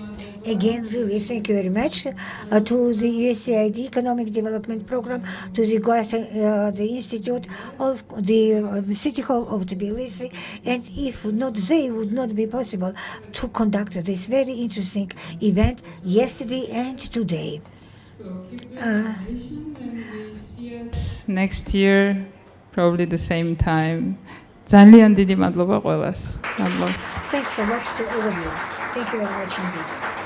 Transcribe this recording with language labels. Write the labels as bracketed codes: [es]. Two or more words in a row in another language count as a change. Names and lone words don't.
[en] Again, really, thank you very much to the USAID Economic Development Program, to the Institute of the City Hall of Tbilisi, and if not, they would not be possible to conduct this very interesting event yesterday and today. So keep your information and we see us next year, probably the same time. [ka] ძალიან დიდი მადლობა ყველას. [en] Thanks a lot to all of you. Thank you very much indeed.